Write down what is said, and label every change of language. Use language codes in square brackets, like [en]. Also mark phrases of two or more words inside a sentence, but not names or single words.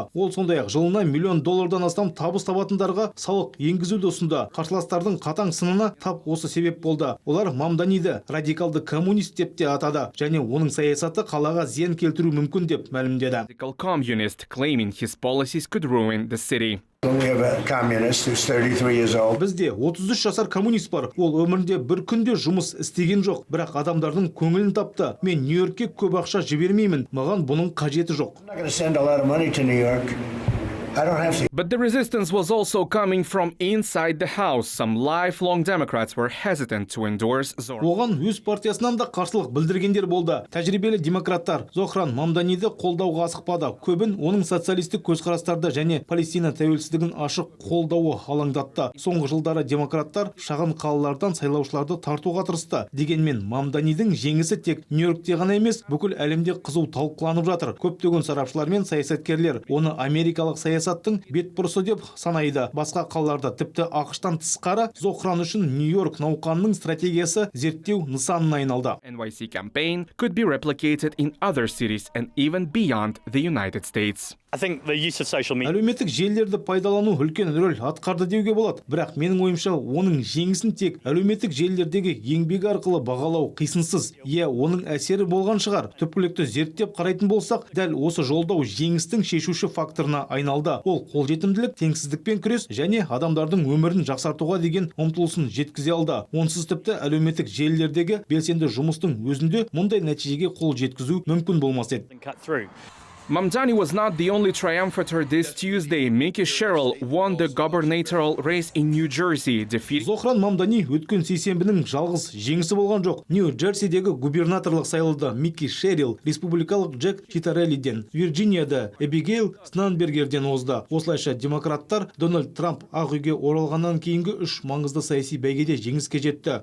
[kk] Ол сондай-ақ жылына $1 миллион астам табыс табатындарға салық енгізуді ұсынды. Қарсыластардың қатаң сынына тап осы себеп болды. Олар Мамданиді радикалды коммунист деп те атады және оның саясаты қалаға зиян келтіру мүмкін деп мәлімдеді. [en] Radical communist claiming his policies could ruin the city. We have a communist who's 33 years old. [kk] Бізде 33 жасар коммунист бар. Ол өмірінде бір күнде жұмыс істеген жоқ, бірақ адамдардың көңілін тапты. Мен Нью-Йоркке көп ақша жібермеймін. Маған бұның қажеті жоқ. [en] I'm not going to send a lot of money to New York. I don't have to. But the resistance was also coming from inside the house. Some lifelong Democrats were hesitant to endorse Zohran. [kk] Оған өз партиясынан да қарсылық білдіргендер болды. Тәжірибелі демократтар Зохран Мамданиді қолдауға асықпады. Көбін оның социалистік көзқарастарды және Палестина тәуелсіздігін ашық қолдауы алаңдатты. Соңғы жылдары демократтар шағын қалалардан сайлаушыларды тартуға тырысты. Дегенмен Мамданидің жеңісі тек Нью-Йоркте ғана емес, бүкіл әлемде қызу талқыланып жатыр. Көптеген сарапшылар мен саясаткерлер оны америкалық саясаттың бетбұрысы деп санайды. Басқа қалаларда тіпті ақштан тысқары Зохран үшін Нью-Йорк науқанының стратегиясы зерттеу нысанына айналды. [en] NYC campaign could be replicated in other cities and even beyond the United States. I think the use of social media. [kk] Әлеуметтік желілерді пайдалану үлкен рөл атқарды деуге болады. Бірақ менің ойымша оның жеңісін тек әлеуметтік желілердегі еңбек арқылы бағалау қисынсыз. Оның әсері болған шығар. Түпкілікті зерттеп қарайтын болсақ, дәл осы жолдау жеңістің шешуші факторына айналды. Ол қолжетімділік, теңсіздікпен күрес және адамдардың өмірін жақсартуға деген ұмтылысын жеткізе алды. Онсыз тіпті әлеуметтік желілердегі белсенді жұмыстың өзінде мұндай нәтижеге қол жеткізу мүмкін болмас еді. [en] Mamdani was not the only triumphator this Tuesday. Mickey Sherrill won the gubernatorial race in New Jersey, defeating [kk] Зохран Мамдани өткен сейсенбінің жалғыз жеңісі болған жоқ. Нью-Джерсидегі губернаторлық сайлауда Микки Шерилл республикалық Джек Читареллиден, Вирджинияда Эбигейл Снанбергерден озды. Осылайша демократтар Дональд Трамп Ақ үйге оралғаннан кейінгі 3 маңызды саяси бәйгеде жеңіске жетті.